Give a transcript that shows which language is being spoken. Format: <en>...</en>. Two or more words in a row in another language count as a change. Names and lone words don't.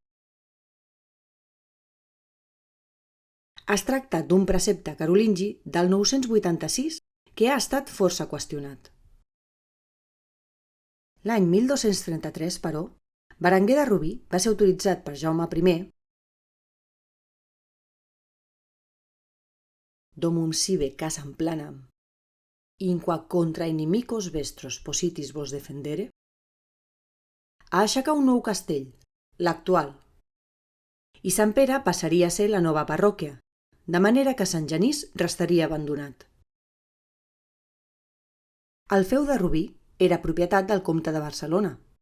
<ca>Es tracta d'un precepte carolingi del 986 que ha estat força qüestionat. L'any 1233, però, Berenguer de Rubí va ser autoritzat per Jaume I</ca> <la>domum sive casam planam, inqua contra inimicos vestros positis vos defendere,</la> <ca>a aixecar un nou castell, l'actual, i Sant Pere passaria a ser la nova parròquia, de manera que Sant Genís restaria abandonat. El feu de Rubí era propietat del comte de Barcelona.</ca>